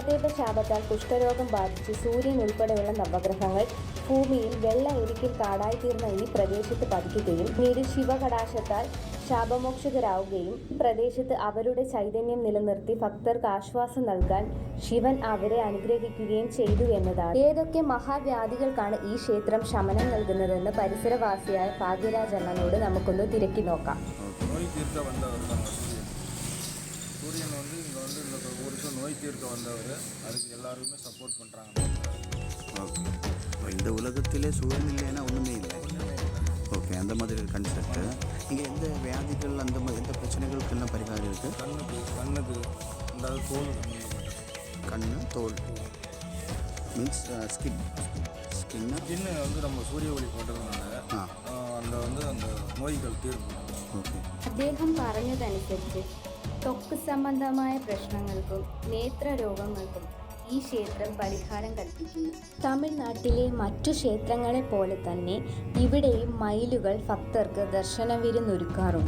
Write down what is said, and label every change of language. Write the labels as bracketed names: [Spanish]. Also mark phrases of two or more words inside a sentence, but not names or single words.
[Malayalam] ദേവശാപത്താൽ കുഷ്ഠരോഗം ബാധിച്ച് സൂര്യൻ ഉൾപ്പെടെയുള്ള നവഗ്രഹങ്ങൾ ഭൂമിയിൽ വെള്ള എരിക്കിൽ കാടായിത്തീർന്ന ഈ പ്രദേശത്ത് പതിക്കുകയും പിന്നീട് ശിവകടാശത്താൽ ശാപമോക്ഷകരാവുകയും പ്രദേശത്ത് അവരുടെ ചൈതന്യം നിലനിർത്തി ഭക്തർക്ക് ആശ്വാസം നൽകാൻ ശിവൻ അവരെ അനുഗ്രഹിക്കുകയും ചെയ്തു എന്നതാണ്. ഏതൊക്കെ മഹാവ്യാധികൾക്കാണ് ഈ ക്ഷേത്രം ശമനം നൽകുന്നതെന്ന് പരിസരവാസിയായ ഭാഗ്യരാജ് അണ്ണനോട് നമുക്കൊന്ന് തിരക്കി നോക്കാം. [Tamil] சூரியன் இங்கே இந்த ஊருக்கு நோய் தீர்க்க வந்தவர், அதுக்கு எல்லாருமே சப்போர்ட் பண்ணுறாங்க. ஓகே, இந்த உலகத்திலே சூரியன் இல்லைன்னா ஒன்றுமே இல்லை. ஓகே, அந்த மாதிரி ஒரு கன்செப்ட். இங்கே எந்த வியாதிகள் அந்த மாதிரி எந்த பிரச்சனைகளுக்கெல்லாம் பரிகாரம் இருக்குது? கண்ணுக்கு அதாவது தோல், கண்ணு தோல் [English] means skin [Tamil] நம்ம சூரிய ஒளி போட்டதுனால அந்த நோய்கள் தீர்க்கும். [Malayalam] ഓക്കെ, അദ്ദേഹം പറഞ്ഞതനുസരിച്ച് ത്വക്ക് സംബന്ധമായ പ്രശ്നങ്ങൾക്കും നേത്രരോഗങ്ങൾക്കും ഈ ക്ഷേത്രം പരിഹാരം കൽപ്പിക്കുന്നു. തമിഴ്നാട്ടിലെ മറ്റു ക്ഷേത്രങ്ങളെ പോലെ തന്നെ ഇവിടെയും മയിലുകൾ ഭക്തർക്ക് ദർശനവിരുന്നൊരുക്കാറുണ്ട്.